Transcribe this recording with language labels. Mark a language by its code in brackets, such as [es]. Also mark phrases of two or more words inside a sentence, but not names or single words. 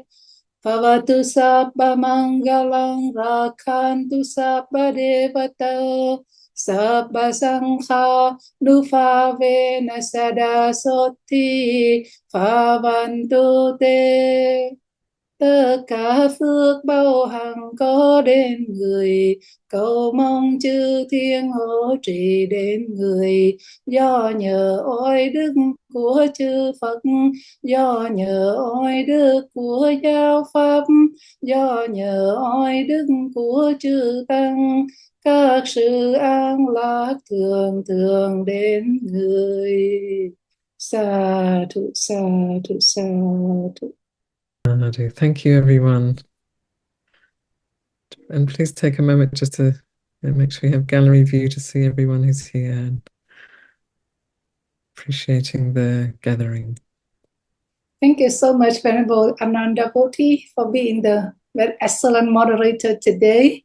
[pi] Bhavatu sabba mangalang rakhantu sabba devata sabba sangha nupavena sada soti pavantu te. [vi] Tất cả phước bao hằng có đến người, cầu mong chư thiên hộ trì đến người. Do nhờ oai đức của chư Phật, do nhờ oai đức của giáo pháp, do nhờ oai đức của chư tăng, các sự an lạc thường thường đến người. [pi] Sa thụ, sa thụ, sa thụ. [en] Thank you, everyone. And please take a moment just to make sure you have gallery view to see everyone who's here and appreciating the gathering. Thank you so much, Venerable Ananda Bodhi, for being the very excellent moderator today.